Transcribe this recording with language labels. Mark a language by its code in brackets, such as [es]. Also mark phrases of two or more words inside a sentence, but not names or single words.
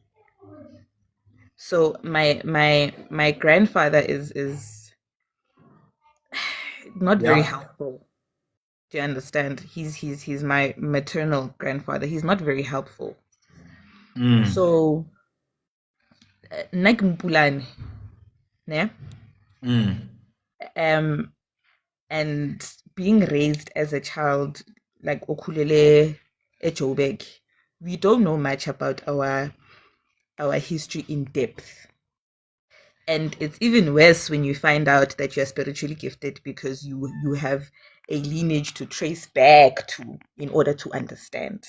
[en] So my grandfather is not very Yeah. helpful. Do you understand? He's my maternal grandfather. He's not very helpful. So [nso] nna ke Mpulane, ne? [en] And being raised as a child like okhulele eJoburg, we don't know much about our history in depth. And it's even worse when you find out that you're spiritually gifted because you have a lineage to trace back to in order to understand.